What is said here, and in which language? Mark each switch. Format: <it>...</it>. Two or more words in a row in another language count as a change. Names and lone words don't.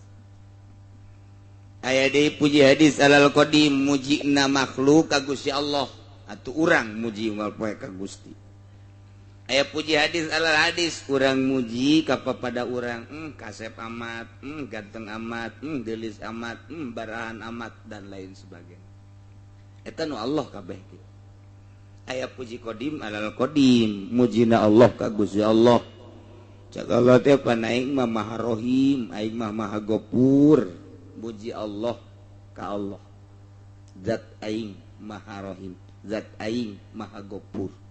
<su>Aya deui puji</su> <ar>حادث على القديم</ar> <su>mujina makhluk ka Gusti Allah atuh urang muji unggal poe ka Gusti. Aya puji</su> <ar>حادث على الحادث</ar> <su>urang muji ka papada urang kasep amat, ganteng amat, geulis amat, barahan amat</su> <id>dan lain sebagainya.</id> <su>Eta nu Allah kabeh kitu. Aya puji</su> <ar>قديم على القديم</ar> <su>mujina Allah ka Gusti Allah. Cak Allah teh panaing mah maha rohim, aing mah maha gopur. Puji Allah ka Allah. Zat aing maha rohim, zat aing maha gopur.</su>